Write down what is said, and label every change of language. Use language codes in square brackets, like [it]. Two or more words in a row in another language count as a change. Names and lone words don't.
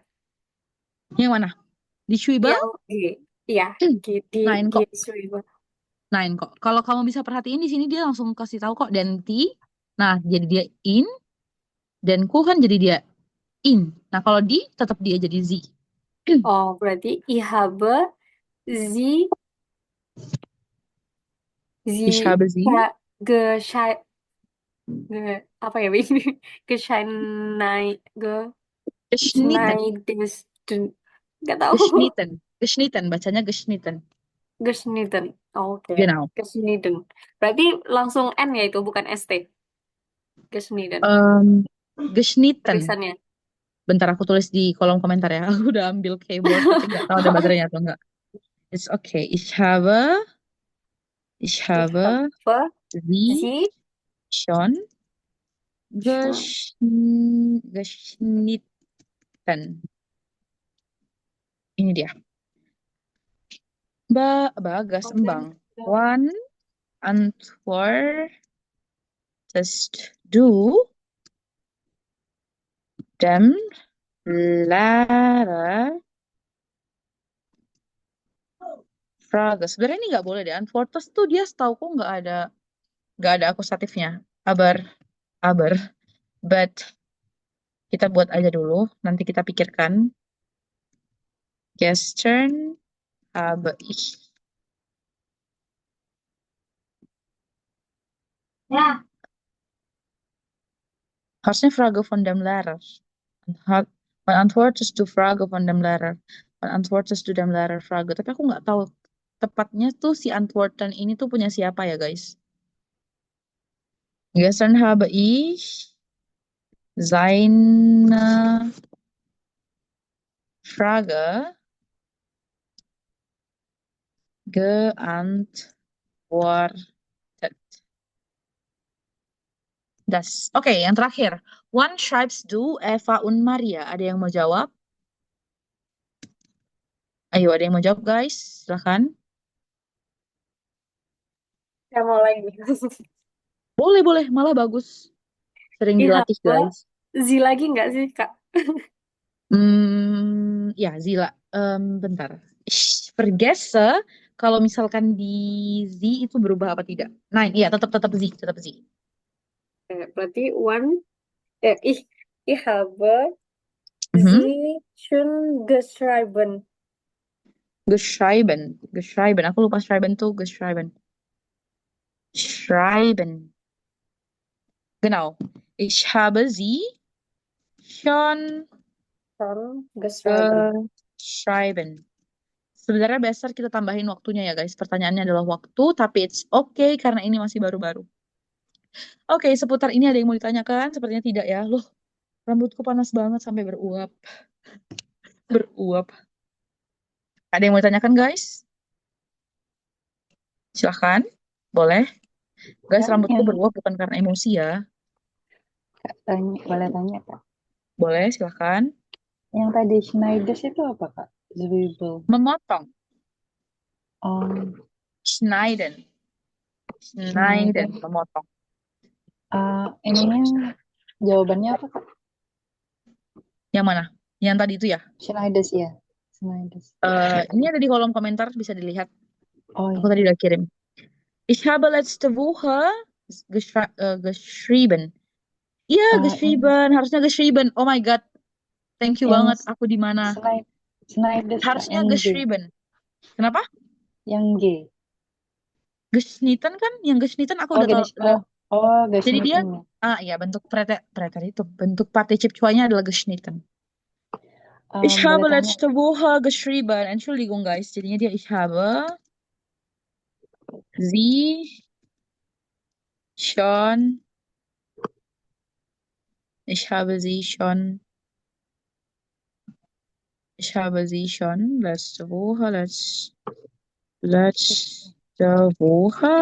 [id] Yang mana? Di Schwibel? Yang G. Iya, di Nine kok. Schwibel. Nine kok. Kalau kamu bisa perhatiin di sini dia langsung kasih tahu kok dan T. Nah, jadi dia in dan Kuchen jadi dia in. Nah, kalau di tetap dia jadi Z. Oh, berarti [de] ich habe sie Ich habe sie. ja, [id] Geschei ge apa ya ini? Gescheinai ge [de] Geschnitten. [id] Schneidesten. Nggak tahu. [de] Geschnitten. Geschnitten. Bacanya geschnitten. Geschnitten. Oke. Genau. Geschnitten. [id] Berarti langsung N ya itu, bukan ST. [de] Geschnitten. Geschnitten. [id] Tulisannya. Bentar aku tulis di kolom komentar ya. Aku udah ambil keyboard tapi nggak tahu ada baterainya atau enggak. [en] It's okay. [de] Ich habe Ich habe sie sie schon schon geschnitten. [id] Ini dia. Bagas embang. [de] Wann antwortest du dem Lehrer Frage? [id] Sebenarnya ini nggak boleh deh. Antwortest tuh dia setauku nggak ada akusatifnya. Aber. But kita buat aja dulu. Nanti kita pikirkan. [de] Gestern habe ich. Ja. Harusnya Frage von dem Lehrer. Wann antwortest du Frage von dem Lehrer? Wann antwortest du dem Lehrer Frage? [id] Tapi aku nggak tahu tepatnya tuh si antworten ini tuh punya siapa ya guys. [de] Gestern habe ich seine Frage geantwortet. Das. [id] Oke, yang terakhir. [de] Wann schreibst du Eva und Maria? [id] Ada yang mau jawab? Ayo, ada yang mau jawab guys? Silahkan. Saya mau lagi. Boleh. Malah bagus. Sering [de] Ich [id] dilatih [de] habe [id] guys. sie lagi nggak sih, Kak? Ya, Zila. Bentar. [de] Ich vergesse [id] kalau misalkan di Z itu berubah apa tidak. Nah, iya tetap Z. [de] Berarti ich habe Mhm. sie schon geschrieben. Geschrieben. [id] Aku lupa schreiben tuh geschrieben. [de] Schreiben. Genau. Ich habe sie schon Schon geschrieben. geschrieben. [id] Sebenarnya besar kita tambahin waktunya ya guys. Pertanyaannya adalah waktu, tapi [en] it's okay [id] karena ini masih baru-baru. Oke, seputar ini ada yang mau ditanyakan? Sepertinya tidak ya. Loh, rambutku panas banget sampai beruap. Ada yang mau ditanyakan guys? Silahkan. Boleh. Guys, Kak, rambutku yang beruap bukan karena emosi ya. Kak, boleh tanya Kak. Boleh, silahkan. Yang tadi Schneiders itu apa Kak? [de] Zwiebel. [id] Memotong. Oh, [de] Schneiden. Schneiden. [id] Memotong. Ininya jawabannya apa Kak? Yang mana? Yang tadi itu ya? Schneiders ya. Schneiders. Ini ada di kolom komentar, bisa dilihat. Oh Aku iya. tadi udah kirim. [de] Ich habe letzte Woche geschrieben. [id] Iya, geschrieben. Harusnya geschrieben. [en] Oh my God. Thank you [id] banget. Aku di mana? Schneiders Kak, Harusnya yang G. geschrieben. Kenapa? Yang G. Geschnitten kan? Yang geschnitten aku Oh, udah tahu. Jadi dia, geschnitten ya. ya bentuk preter itu. Bentuk partizip cuanya adalah geschnitten. [de] Ich [id] Boleh [de] habe [id] tanya. [de] letzte Woche geschrieben. [id] Entschuldigung guys. Jadinya dia [de] ich habe sie schon. Ich habe sie schon letzte Woche.